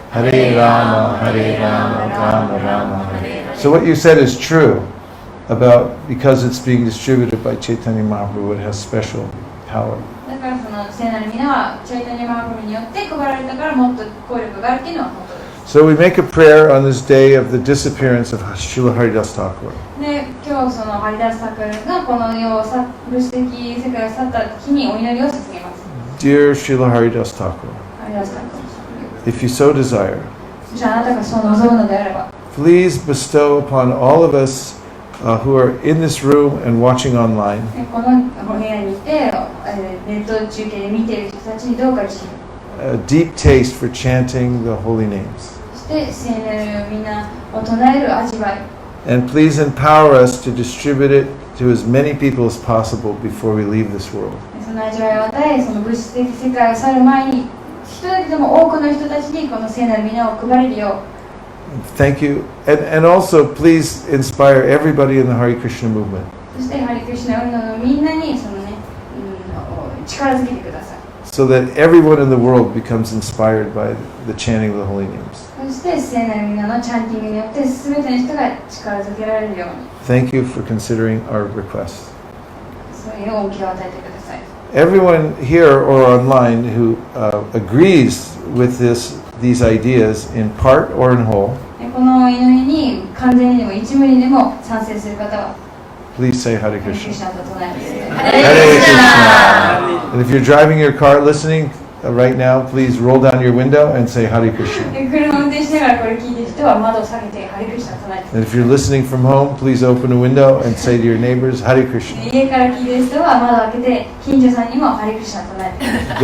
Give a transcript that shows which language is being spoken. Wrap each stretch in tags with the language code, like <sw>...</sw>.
<sa>Hare Rama, Rama Rama, Hare.</sa> <en>So what you said is true about because it's being distributed by Chaitanya Mahaprabhu, it has special power.</en> <ja>だからその聖なる皆はチャイタニャマハプラブによって配られたからもっと効力があるっていうのは本当です</ja> <en>So we make a prayer on this day of the disappearance of Srila Haridasa Thakura.</en> <ja>で今日そのハリダスタクルがこの世を物質的世界を去った日にお祈りを捧げます</ja> <en>Dear Srila Haridasa Thakura,</en> <ja>ハリダスタクル</ja> <en>if you so desire,</en> <ja>じゃああなたがそう望むのであれば</ja> <en>please bestow upon all of us who are in this room and watching online</en> <ja>この部屋にいてネット中継で見ている人たちにどうかして</ja> <en>a deep taste for chanting the holy names.</en> <ja>そして聖なる皆を唱える味わい</ja> <en>And please empower us to distribute it to as many people as possible before we leave this world.</en> <ja>その味わいを与えその物質的世界を去る前に一人でも多くの人たちにこの聖なる皆を配れるよう</ja> <en>Thank you. And also, please inspire everybody in the Hare Krishna movement.</en> <ja>そしてハリクリシュナ運動のみんなにそのね、力づけてください</ja> <en>so that everyone in the world becomes inspired by the chanting of the holy names.</en> <ja>そして聖なる皆のチャンティングによって全ての人が力づけられるように</ja> <en>Thank you for considering our request.</en> <ja>そういう恩恵を与えてください。</ja> <en>Everyone here or online who agrees with these ideas in part or in whole,</en> <ja>この祈りに完全にでも一無にでも賛成する方は</ja> <en>please say Hare</en> <ja>ハレクリ</ja> <en>Krishna.</en> <ja>シナと唱えてください。</ja> <en>Hare Krishna. And if you're driving your car listening right now, please roll down your window and say Hare Krishna.</en> <ja>車を運転しながらこれ聞いている人は窓を下げてハレクリシナと唱えてくだ</ja> <en>And if you're listening from home, please open a window and say to your neighbors, Hare</en> <ja>さい。</ja> <en>Krishna.</en> <ja>家から聞いている人は窓を開けて近所さんにもハレクリシナと唱えてください。</ja>